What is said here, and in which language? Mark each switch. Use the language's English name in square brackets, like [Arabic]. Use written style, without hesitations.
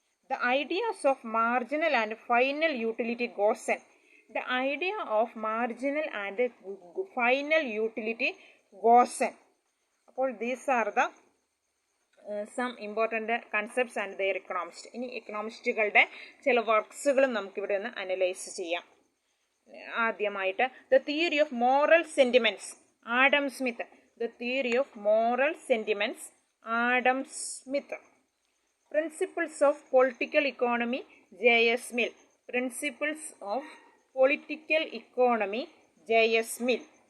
[English] The ideas of marginal and final utility, Gosen. The idea of marginal and final utility, Gosen. അപ്പോൾ these are the some important concepts and their economists. [Malayalam] ഇനി എക്കണോമിസ്റ്റുകളുടെ ചില വർക്ക്സുകളും നമുക്കിവിടെ ഒന്ന് analyse ചെയ്യാം. [English] ആദ്യമായിട്ട് The theory of moral sentiments, Adam Smith. The theory of moral sentiments, Adam Smith. Principles of political economy, J.S. Mill. Principles of political economy, J.S. Mill.